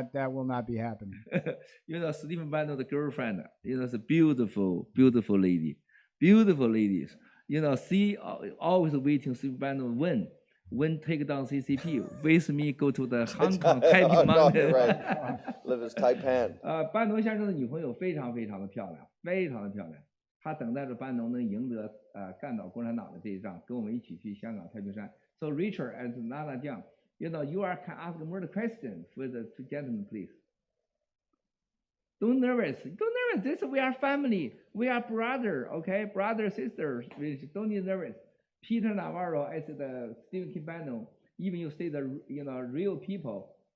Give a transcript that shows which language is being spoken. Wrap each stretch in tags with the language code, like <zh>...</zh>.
<en>That will not be happening. You know, Stephen Bannon's girlfriend, you know, is a beautiful, beautiful lady. Beautiful ladies. You know, she always waiting Stephen Bannon when take down CCP. With me go to the Hong Kong Taiping Oh, no, Mountain. you're right. Live as Taipan.</en> <zh>班农先生的女朋友非常非常的漂亮，非常的漂亮。他等待着班农能赢得干倒共产党的这一仗，跟我们一起去香港太平山。</zh> <en>So Richard and Nana Jiang, you know, you are can ask more questions for the two gentlemen, please. Don't nervous. Don't nervous. This we are family. We are brother. Okay, brother sisters. Don't be nervous. Peter Navarro as the Stephen K. Bannon. Even you say the real people.</en>